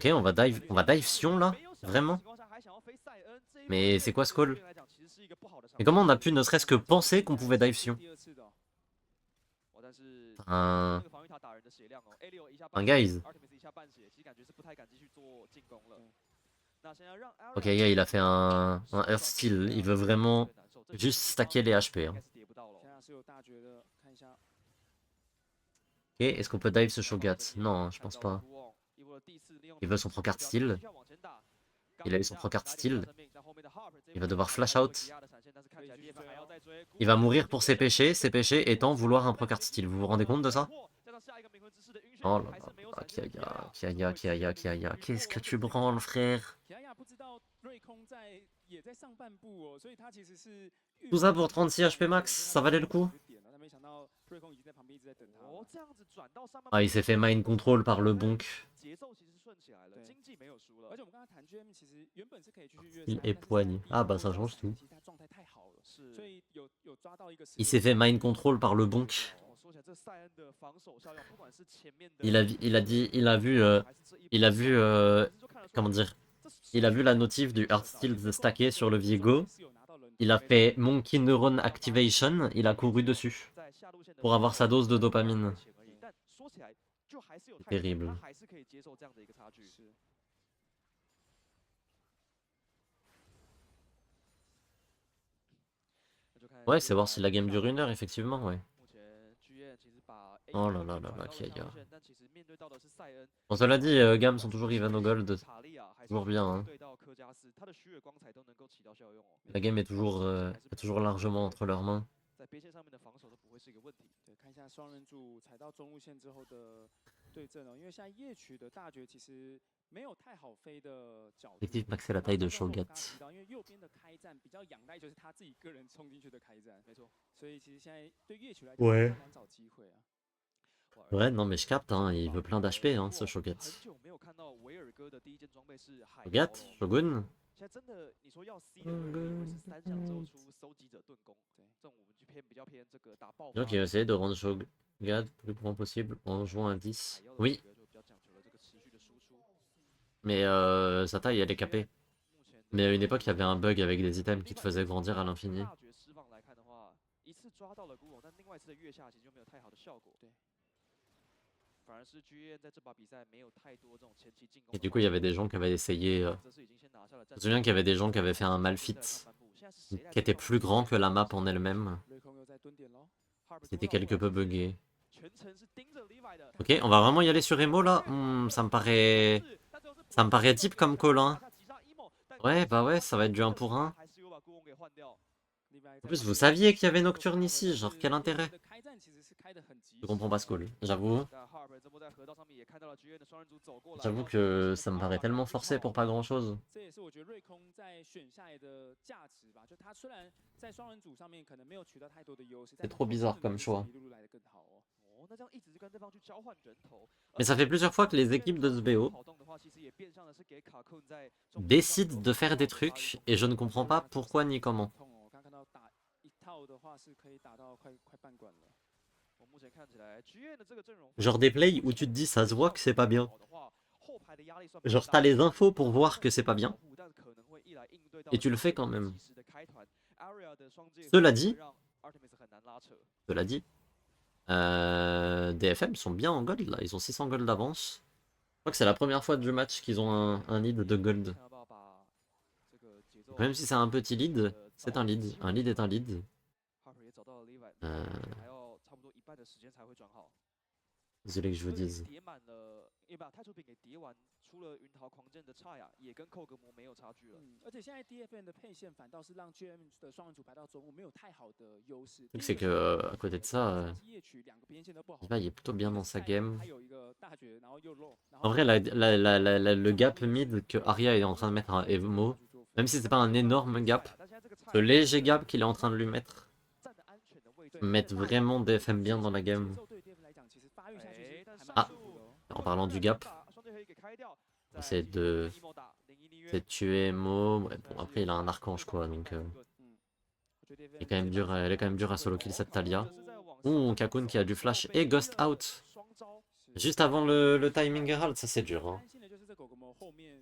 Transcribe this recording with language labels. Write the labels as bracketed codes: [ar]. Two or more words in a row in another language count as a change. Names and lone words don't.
[fr] Ok, on va dive Sion là? Vraiment? Mais c'est quoi ce call? Mais comment on a pu ne serait-ce que penser qu'on pouvait dive Sion? [zh] 第二次的哦， [fr] Un... [zh] 防御塔打人的血量哦 ，A6一下 [fr] Un guys. [zh] Artemis 一下半血，其实感觉是不太敢继续做进攻了。那现在让 [fr] Ok, Kaya, il a fait un Earth Steal. Il veut vraiment juste stacker les HP. Hein. [zh] 现在是有大绝的，看一下。 [fr] Ok, est-ce qu'on peut dive ce Shogat? Non, je pense pas. Il veut son Procard Steal. Il a eu son Procard Steal. Il va devoir [en] flash out. [fr] Il va mourir pour ses péchés étant vouloir un Procard Steal. Vous vous rendez compte de ça? Oh là là, Kaya. Qu'est-ce que tu branles, frère? Tout ça pour 36 HP max, ça valait le coup? Ah, il s'est fait [en] mind control [fr] par le bonk. Il est poigne. Ah bah ça change tout. Il s'est fait [en] mind control [fr] par le bonk. Il a vu, comment dire, il a vu la notif du Heartsteel stacké sur le Viego. Il a fait [en] Monkey Neuron Activation, [fr] il a couru dessus [zh] 在下路线的 [fr] pour avoir sa dose de [zh] 排 [fr] dopamine. [zh] 险而已，但说起来就还是有太多， [fr] Terrible. [zh] 他还是可以接受这样的一个差距。是。那就看 [fr] Ouais, c'est voir [zh] GN [fr] si la game [zh] 上 [fr] dure 1 heure, effectivement, ouais. [zh] 目前 GN 其实把 A [fr] Oh [zh] 2 [fr] là là là [zh] 转 [fr] là, [zh] 到 [fr] Kia. [zh] 下路线，但其实面对到的是塞恩。 [fr] Bon, cela dit, Gam sont toujours even au gold. [zh] 塔利亚还是 [fr] Toujours bien, hein. [zh] 对到科加斯，他的虚伪光彩都能够起到效用哦。 [fr] La game est toujours largement entre leurs mains. [zh] 在边线上面的防守都不会是一个问题。对，看一下双人组踩到中路线之后的对阵哦，因为现在夜曲的大绝其实没有太好飞的角度。 [fr] Effective maxer la taille de [zh] 然后 [fr] Shogat. [zh] 刚刚提到，因为右边的开战比较仰赖就是他自己个人冲进去的开战，没错，所以其实现在对夜曲来讲 [fr] Ouais. [zh] 比较难找机会啊。 [fr] Ouais, non, mais je capte, hein, il veut plein d'HP, hein, ce [zh] 很 [fr] Shogat. [zh] 久没有看到维尔哥的第一件装备是海妖 [fr] Shogat, [zh] 了。 [fr] Shogun. [zh] 现在真的，你说要 C 的维尔哥，以为是3项之后出搜集者盾弓，对，这种我们就比较偏这个打爆 [fr] Disons [zh] 发。 [fr] qu'il va essayer de rendre Shogat plus grand possible en jouant un 10. [zh] 海妖的 [fr] Oui, [zh] 维尔哥就比较讲求了这个持续的输出。 [fr] mais sa taille, elle est capée. [zh] 目前 [fr] Mais à une époque, il y avait un bug avec des items qui te faisaient grandir à l'infini. [zh] 大绝释放来看的话，一次抓到了孤龙，但另外一次的月下其实就没有太好的效果。对，反而是 GN 在这把比赛没有太多这种前期进攻 [fr] Et [zh] 的 [fr] du [zh] 话 [fr] coup, il y avait des gens qui avaient essayé. [zh] 则是已经先拿下了 [fr] Je [zh] 战 [fr] me souviens qu'il y avait des gens qui avaient fait un [zh] 在 [fr] Malfit [zh] 上半部现在是谁来 [fr] qui était [zh] 对抗 [fr] plus grand que la map en elle-même. [zh] 瑞空又在蹲点喽， Harper [fr] C'était [zh] 多到 [fr] quelque [zh] 后 [fr] peu [zh] 来其实 [fr] buggé. [zh] 全程是盯着 Levi 的。 [fr] Ok, on va vraiment y aller sur Emo là. Ça me paraît... Ça me paraît deep comme call, hein. Ouais, bah ouais, ça va être du 1 pour 1. En plus, vous saviez qu'il y avait Nocturne ici, genre quel intérêt? Je comprends pas ce call, j'avoue. J'avoue que ça me paraît tellement forcé pour pas grand chose. [zh] 这也是我觉得瑞空在选下来的价值吧。就他虽然在双人组上面可能没有取得太多的优势， [fr] C'est trop bizarre comme choix. [zh] 一路路来的更好哦。哦，那这样一直跟对方去交换人头。 [fr] Mais ça fait plusieurs fois que les équipes de SBO [zh] 跑动的话，其实也变相的是给卡库在 [fr] décident de faire des trucs et je ne comprends pas pourquoi ni comment. [zh] 痛哦，我刚看到打一套的话是可以打到快半管了。我目前看起来 GN 的这个阵容 [fr] Genre des plays où tu te dis ça se voit que c'est pas bien. [zh] 好的话，后排的压力算蛮 [fr] Genre [zh] 大 [fr] t'as [zh] 的 [fr] les infos pour voir que c'est pas bien. [zh] 但可能会一来应对到 [fr] Et tu le fais quand même. [zh] 及时的开团 Aria 的双剑 [fr] Cela dit, [zh] 让 Artemis 很难拉扯。 [fr] cela dit, DFM sont bien en gold là, ils ont 600 gold d'avance. Je crois que c'est la première fois du match qu'ils ont un lead de gold. [zh] 看要不要把这个节奏 [fr] Même si c'est un petit lead, c'est un lead. Un lead est un lead. [zh] Harper 也找到了 Levi， 还要差不多一半的时间才会转好。 [fr] Désolé que je vous [zh] 这个 [fr] dise. [zh] 叠满了，也把太初饼给叠完，出了云桃狂剑的差呀，也跟寇格魔没有差距了。而且现在 DFN 的配线反倒是让 GM 的双人组排到中路没有太好的优势。 [fr] Le truc c'est que à côté de ça, [zh] 夜曲两个边线都不好。 [fr] Levi est plutôt bien dans sa game. [zh] 还有一个大绝，然后又漏。然后 [fr] En vrai, le [en] gap mid [fr] que Arya est en train de mettre à Emo, même si c'est pas un énorme gap, [zh] 但现在这个差 [fr] ce léger gap qu'il est en train de lui mettre, [zh] 站得安全的位置， [fr] met vraiment DFM bien dans la game. [zh] 节奏对 DFN 来讲，其实发育下去是还蛮 [fr] Ah [zh] 舒服的哦。 [fr] En parlant du gap, [zh] 双队可以给开掉， [fr] c'est de c'est de tuer Emo. Ouais, bon, après, il a un archange quoi, donc il est quand même dur, elle est quand même dure à [en] solo kill [fr] cette Talia. Ouh, Kakun qui a du flash et [en] Ghost out. [fr] Juste avant le timing Herald, ça c'est dur. Hein. [zh] 担心的就是这狗狗们后面